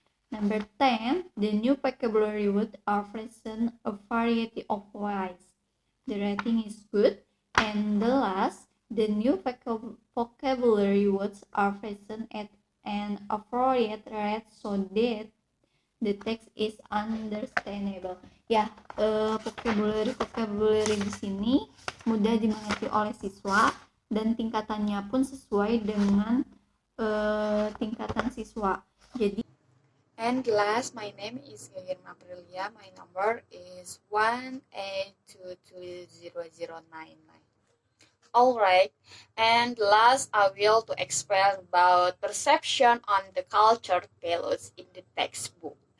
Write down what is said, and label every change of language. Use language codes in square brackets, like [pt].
[en] Number 10, the new vocabulary words are present a variety of ways. The rating is good. And the last, the new vocabulary words are present at an appropriate rate so that the text is understandable. [id] Ya, vocabulary di sini mudah dimengerti oleh siswa dan tingkatannya pun sesuai dengan tingkatan siswa. Jadi, [en] and last, my name is Irma Aprilia. My number is 182200099. Alright, and last I will to explain about perception on the culture values in the textbook.